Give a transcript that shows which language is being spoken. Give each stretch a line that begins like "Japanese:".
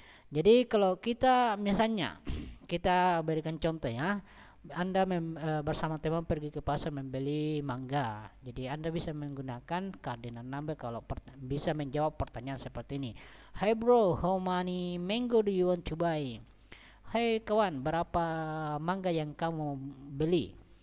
Indonesian: Jadi kalau kita misalnya kita berikan contoh ya, Anda bersama teman pergi ke pasar membeli mangga. Jadi Anda bisa menggunakan cardinal number kalau bisa menjawab pertanyaan seperti ini.
English: Hey bro, how many mango do you want to buy?
Indonesian: Hey kawan, berapa mangga yang kamu beli?